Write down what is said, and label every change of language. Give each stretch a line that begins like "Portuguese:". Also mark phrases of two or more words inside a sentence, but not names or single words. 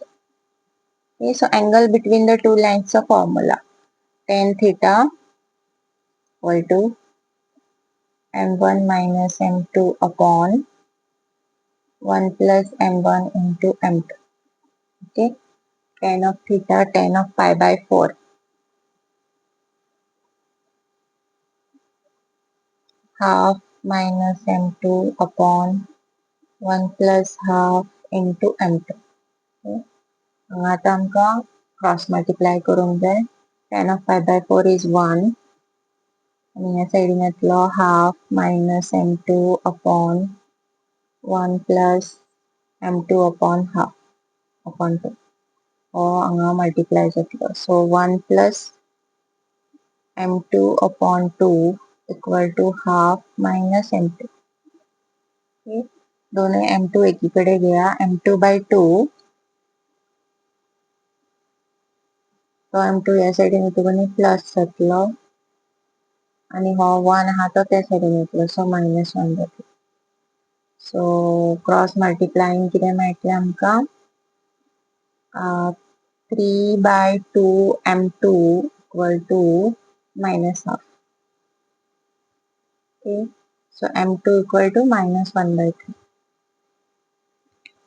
English: Okay, so angle between the two lines चा formula tan theta equal to m1 minus m2 upon 1 plus m1 into m2. Okay, tan of theta, tan of pi by 4. Half minus m2 upon 1 plus half into m2. Okay.
Konkani: आता आमका क्रॉस मल्टिप्लाय करून जाय.
English: tan of pi by 4 is 1.
Konkani: आणि या साइडीन येतलो
English: half minus m2 upon 1 plus m2 upon half upon 2. or हांगा multiply जातलो. So 1 plus m2 upon 2 equal to half minus m2.
Konkani: Okay. दोनों m2 एकीकडे घ्या.
English: m2 by 2.
Konkani: तो m2 या साइडीन येतलो प्लस जातलो. आणि हो 1 हा तो त्या साइडीन येतलो.
English: So minus 1 जातलो. So cross multiplying
Konkani: किती मेळटले आमका
English: 3 by 2 m2 equal to minus half. Okay. So m2 equal to minus 1 by 3.